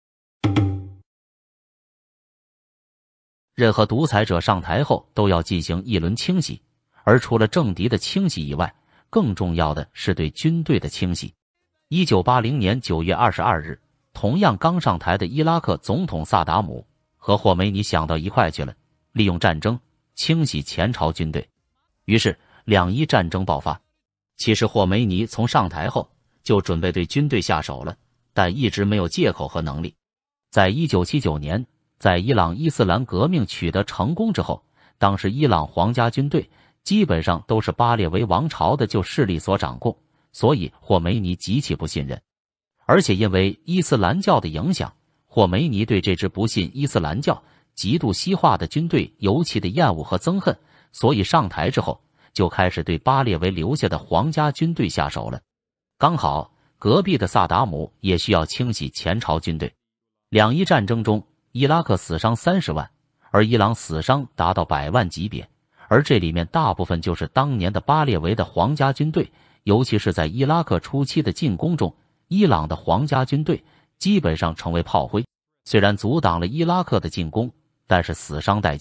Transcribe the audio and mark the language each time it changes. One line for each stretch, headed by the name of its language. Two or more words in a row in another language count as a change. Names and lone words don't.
Chinese: 任何獨裁者上台後都要進行一輪清洗，而除了政敵的清洗以外，更重要的是對軍隊的清洗。1980年9月22日，同樣剛上台的伊拉克總統薩達姆和霍梅尼想到一塊去了，利用戰爭清洗前朝軍隊。於是2伊戰爭爆發。其實霍梅尼從上台後就準備對軍隊下手了，但一直沒有借口和能力。在1979年，在伊朗伊斯蘭革命取得成功之後，當时伊朗皇家軍队基本上都是巴列維王朝的旧势力所掌控，所以霍梅尼极其不信任。而且因為伊斯蘭教的影響，霍梅尼对这支不信伊斯蘭教、极度西化的軍隊尤其的厭惡和憎恨，所以上台之後就開始對巴列維留下的皇家軍隊下手了。剛好隔壁的薩達姆也需要清洗前朝軍隊。2伊戰爭中，伊拉克死傷30萬，而伊朗死傷達到100萬級別，而這裡面大部分就是當年的巴列維的皇家軍隊，尤其是在伊拉克初期的進攻中，伊朗的皇家軍隊基本上成為炮灰，雖然阻擋了伊拉克的進攻，但是死傷殆盡。